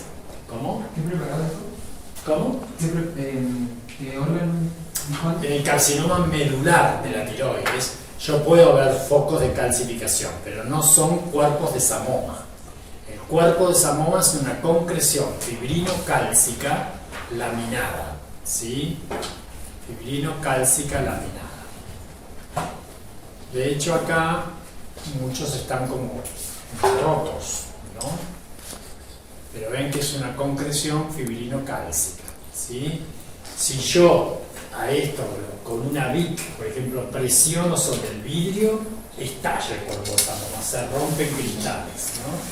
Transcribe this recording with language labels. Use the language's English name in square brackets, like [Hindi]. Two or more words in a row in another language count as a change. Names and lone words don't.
[Spanish] ¿Cómo? ¿Qué preparado eso? ¿Cómo? ¿Qué órgano? En el carcinoma medular de la tiroides yo puedo ver focos de calcificación, pero no son cuerpos de samoma. El cuerpo de samoma es una concreción fibrino-cálcica laminada, ¿sí? Fibrino-cálcica laminada. De hecho, acá muchos están como rotos, ¿no? Pero ven que es una concreción fibrino-cálcica, ¿sí? Si yo a esto con una Bic, por ejemplo, presiono sobre el vidrio, estalla el cuerpo de samoma, se rompen cristales, ¿no?